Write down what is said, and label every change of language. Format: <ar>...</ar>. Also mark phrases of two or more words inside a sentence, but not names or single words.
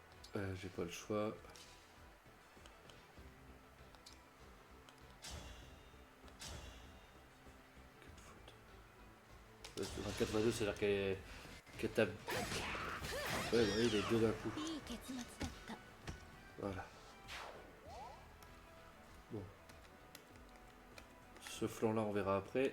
<fr>J'ai pas le choix. Quatre fautes. 24 x 2, c'est-à-dire qu'elle tape. Ouais, vous voyez, les deux d'un coup.</fr> <ja>いい結末だった</ja> <fr>Voilà. Bon. Ce flanc-là, on verra après.</fr>